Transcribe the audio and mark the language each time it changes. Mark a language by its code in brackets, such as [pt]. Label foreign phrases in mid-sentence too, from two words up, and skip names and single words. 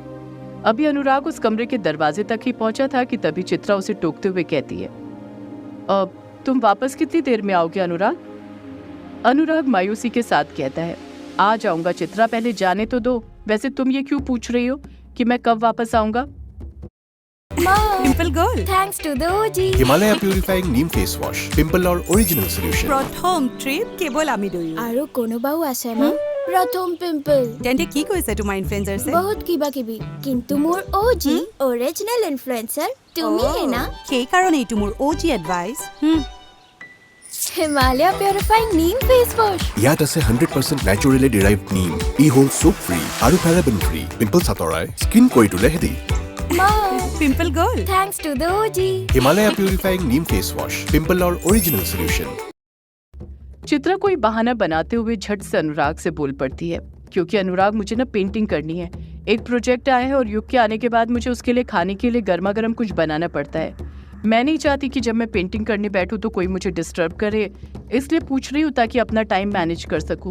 [hi] अभी अनुराग उस कमरे के दरवाजे तक ही पहुंचा था कि तभी चित्रा उसे टोकते हुए कहती है, अब तुम वापस कितनी देर में आओगे अनुराग? अनुराग मायूसी के साथ कहता है, आ जाऊंगा चित्रा, पहले जाने तो दो। वैसे तुम ये क्यों पूछ रही हो कि मैं कब वापस आऊंगा? [en] Pimple Girl. Thanks to the OG. Himalaya Purifying Neem Face Wash. Pimple or Original Solution. [as] প্ৰথম ট্ৰিপ কেৱল আমি দুয়ো। আৰু কোনোবাও আছে না? প্ৰথম পিম্পল। তেন্তে কি কৈছে তোমাৰ ইনফ্লুৱেঞ্চাৰছে? বহুত কিবা কিবি, কিন্তু মোৰ [en] OG original influencer [as] তুমি হে না? সেই কাৰণে এইটো মোৰ [en] OG advice. [as] हिमालय प्युरिफाइंग नीम फेस वॉश ইয়াত আছে 100% [en] naturally derived neem. [as] ই হ'ল [en] soap free [as] আৰু [en] paraben free. [as] পিম্পলছ আঁতৰাই স্কিন কৰি তোলে হেদি. [en] Mom, Pimple Girl thanks to the OG. Himalaya Purifying Neem Face Wash Pimple's Original Solution. [hi] चित्रा कोई बहाना बनाते हुए झट से अनुराग से बोल पड़ती है, क्योंकि अनुराग मुझे ना पेंटिंग करनी है। एक प्रोजेक्ट आया है और युग के आने के बाद मुझे उसके लिए खाने के लिए गर्मा गर्म कुछ बनाना पड़ता है। मैं नहीं चाहती कि जब मैं पेंटिंग करने बैठूं तो कोई मुझे डिस्टर्ब करे, इसलिए पूछ रही हूँ ताकि अपना टाइम मैनेज कर सकूं।